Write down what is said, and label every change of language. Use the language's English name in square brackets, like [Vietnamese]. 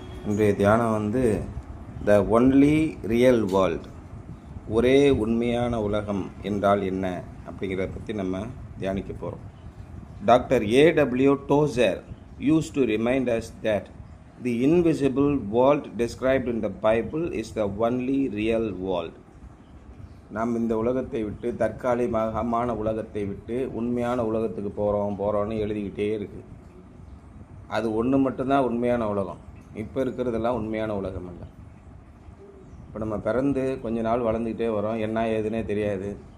[Tamil] இன்றைய தியானம் [English] the only real world, [Tamil] ஒரே உண்மையான உலகம் என்றால் என்ன அப்படிங்கிறத பற்றி நம்ம தியானிக்க போகிறோம். Doctor A.W. [English] Tozer used to remind us that the invisible world described in the Bible is the only real world. [Tamil] நாம் இந்த உலகத்தை விட்டு, தற்காலிகமான உலகத்தை விட்டு உண்மையான உலகத்துக்கு போகிறோன்னு எழுதிக்கிட்டே இருக்குது. அது ஒன்று மட்டும்தான் உண்மையான உலகம். இப்போ இருக்கிறதெல்லாம் உண்மையான உலகம் இல்லை. இப்போ நம்ம பிறந்து கொஞ்ச நாள் வளர்ந்துக்கிட்டே வரோம், என்ன ஏதுன்னே தெரியாது.